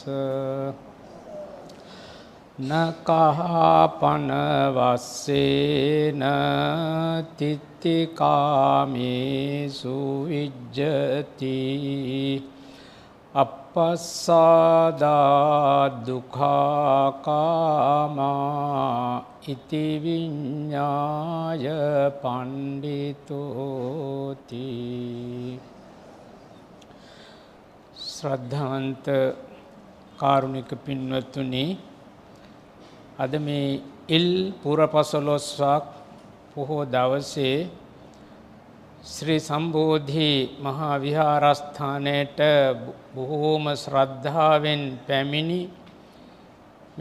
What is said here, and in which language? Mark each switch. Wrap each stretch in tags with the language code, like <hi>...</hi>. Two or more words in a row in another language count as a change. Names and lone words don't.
<pi>නකහපන වස්සේන තිත්තිකාමේසු විජ්ජති අපස්සාදා දුක්ඛාකාමා ඉති විඤ්ඤාය පණ්ඩිතෝති.</pi> <si>ශ්‍රද්ධාවන්ත කාරුණික පින්වත්තුනි, අද මේ ඉල් පුරපසළොස්වක් පොහෝ දවසේ ශ්‍රී සම්බෝධි මහා විහාරස්ථානයට බොහෝම ශ්‍රද්ධාවෙන් පැමිණි මේ</si>